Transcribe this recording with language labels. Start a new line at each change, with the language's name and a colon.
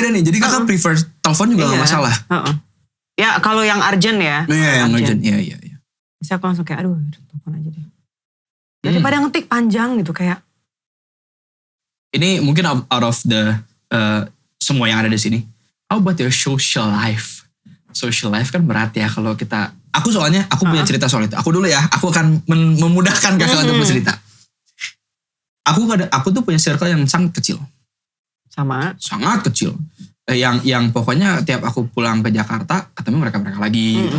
Indonesian: Jadi kakak prefer telepon juga gak masalah. Ya kalau yang urgent ya. Iya yang urgent, iya. Bisa aku langsung kayak aduh telepon aja deh. Daripada ngetik panjang gitu kayak. Ini mungkin
English: out of the
Indonesian: semua yang ada di sini.
English: How about your social life?
Indonesian: Social life kan berat ya kalau kita. Aku punya cerita soal itu. Aku dulu ya. Aku akan memudahkan kakak untuk bercerita. Aku tuh punya circle yang sangat kecil. Sangat kecil. Yang pokoknya tiap aku pulang ke Jakarta ketemu mereka lagi. Gitu.